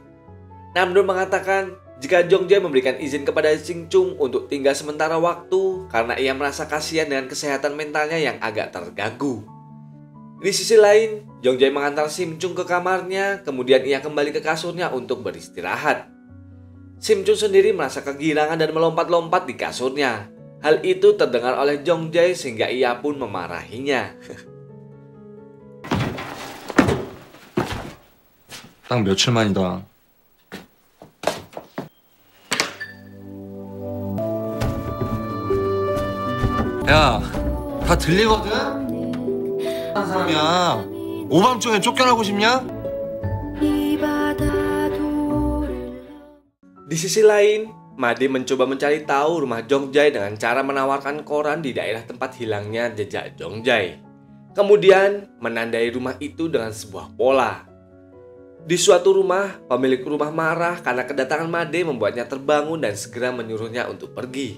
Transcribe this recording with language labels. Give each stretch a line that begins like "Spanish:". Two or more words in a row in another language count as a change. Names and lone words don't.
Indonesian: Namdo mengatakan jika Jongjae memberikan izin kepada Sim Chung untuk tinggal sementara waktu karena ia merasa kasihan dengan kesehatan mentalnya yang agak terganggu. Di sisi lain, Jongjae mengantar Sim Chung ke kamarnya, kemudian ia kembali ke kasurnya untuk beristirahat. Sim Chung sendiri merasa kegirangan dan melompat-lompat di kasurnya. Hal itu terdengar oleh Jongjae sehingga ia pun memarahinya.
Korean: 딱 며칠 만이다. 야, 다 들리거든? 한 사람이야. 오밤중에 쫓겨나고 싶냐?
Indonesian: Di sisi lain, Made mencoba mencari tahu rumah Jongjae dengan cara menawarkan koran di daerah tempat hilangnya jejak Jongjae. Kemudian menandai rumah itu dengan sebuah pola. Di suatu rumah, pemilik rumah marah karena kedatangan Made membuatnya terbangun dan segera menyuruhnya untuk pergi.